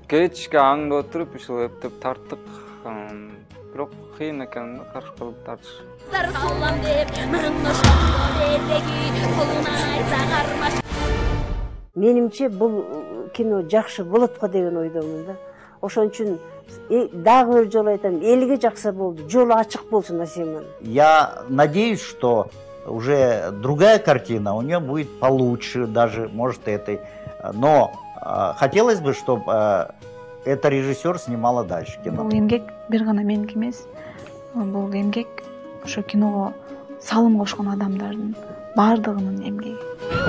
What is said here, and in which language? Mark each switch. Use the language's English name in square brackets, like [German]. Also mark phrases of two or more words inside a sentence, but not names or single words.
[Kyrgyz] Кечке аңда отуруп ушул эптеп тарттык. Бирок кыйын экен да кашкырды тартыш. Менимче бул кино жакшы болот го деген ойдомун да. Ошон үчүн дагы бир жолу айтам, элге жакса болду, жолу ачык болсун Асеманын. [Russian] Я надеюсь, что уже другая картина у нее будет получше, даже, может, этой. Но хотелось бы, чтобы эта режиссер снимала дальше кино. [Kyrgyz] Бул эмгек бир гана меники эмес. Бул эмгек ошо киного салым кошкон адамдардын бардыгынын эмгеги.